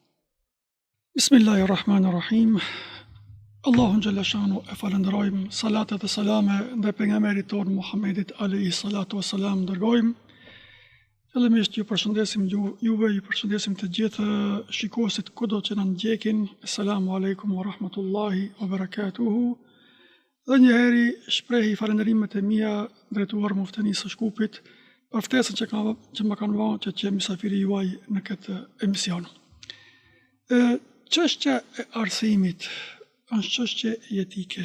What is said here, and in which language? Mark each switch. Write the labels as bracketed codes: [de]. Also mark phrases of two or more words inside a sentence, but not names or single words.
[sq] Bismillahirrahmanirrahim. Allahun xhalla shanu e falenderojmë, salatet dhe salame ndaj pejgamberit tonë Muhammedit [ar] عليه الصلاة والسلام [sq] dërgojmë. Fillimisht ju përshëndesim juve, ju përshëndesim të gjithë shikuesit kudo që na ndjekin. [ar] السلام عليكم ورحمة الله وبركاته. [sq] Dhe njëheri shprehi falenderimet e mia drejtuar Muftenisë së Shkupit për ftesën që më kanë vënë që jem mysafiri juaj në këtë emision. Çështja e arsimit është çështje jetike.